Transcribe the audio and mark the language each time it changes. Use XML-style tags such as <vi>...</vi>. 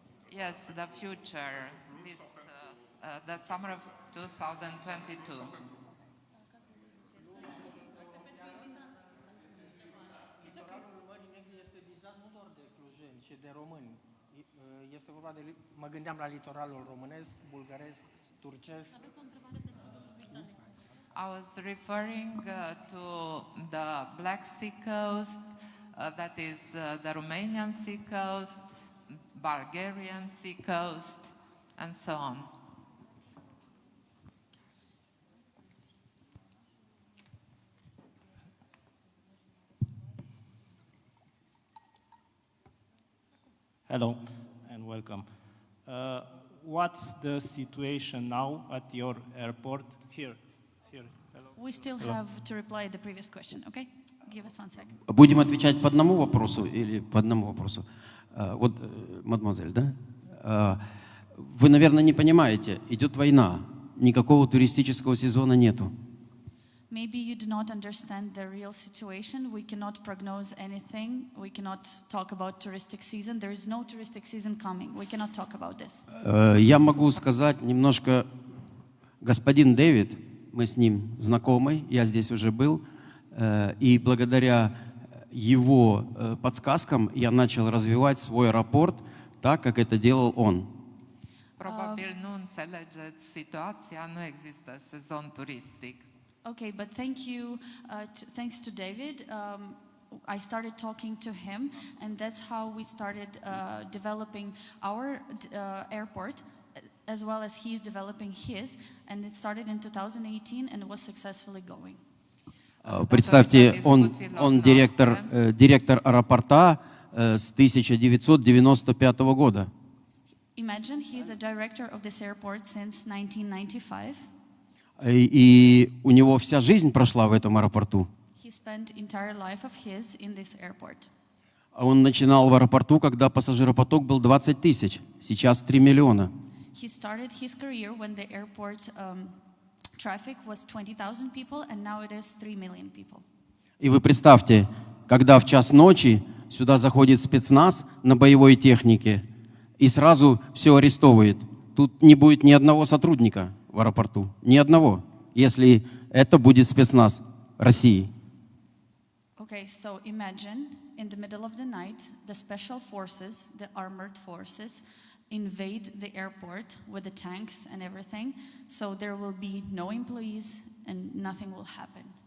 <en>Yes, the future, this, the summer of 2022.</en> <ro>Litoralul Mării Negre este vizat nu doar de clujeni și de români. Este vorba de... Mă gândeam la litoralul românesc, bulgaresc, turcesc.</ro> <en>I was referring to the Black Sea coast, that is the Romanian Sea coast, Bulgarian Sea coast, and so on. Hello and welcome. What's the situation now at your airport? Here. Hello. We still have to reply the previous question, okay? Give us 1 second.</en> <ru>Будем отвечать по одному вопросу или по одному вопросу? Вот, мадемуазель, да? Вы, наверное, не понимаете, идет война, никакого туристического сезона нету.</ru> <en>Maybe you do not understand the real situation. We cannot prognose anything. We cannot talk about touristic season. There is no touristic season coming. We cannot talk about this.</en> <ru>Я могу сказать немножко, господин Дэвид, мы с ним знакомы, я здесь уже был, и благодаря его подсказкам я начал развивать свой аэропорт так, как это делал он.</ru> <ro>Probabil nu înțelegeți situația, nu există sezon turistic.</ro> <en>Okay, but thanks to David, I started talking to him, and that's how we started developing our airport, as well as he's developing his, and it started in 2018 and was successfully going.</en> <ru>Представьте, он директор аэропорта с 1995 года.</ru> <en>Imagine he's a director of this airport since 1995.</en> <ru>И у него вся жизнь прошла в этом аэропорту.</ru> <en>He spent entire life of his in this airport.</en> <ru>Он начинал в аэропорту, когда пассажиропоток был 20 тысяч, сейчас 3 миллиона.</ru> <en>He started his career when the airport traffic was 20,000 people, and now it is 3 million people.</en> <ru>И вы представьте, когда в час ночи сюда заходит спецназ на боевой технике и сразу все арестовывает. Тут не будет ни одного сотрудника в аэропорту, ни одного, если это будет спецназ России.</ru> <en>Okay, so imagine in the middle of the night, the special forces, the armored forces, invade the airport with the tanks and everything, so there will be no employees and nothing will happen.</en>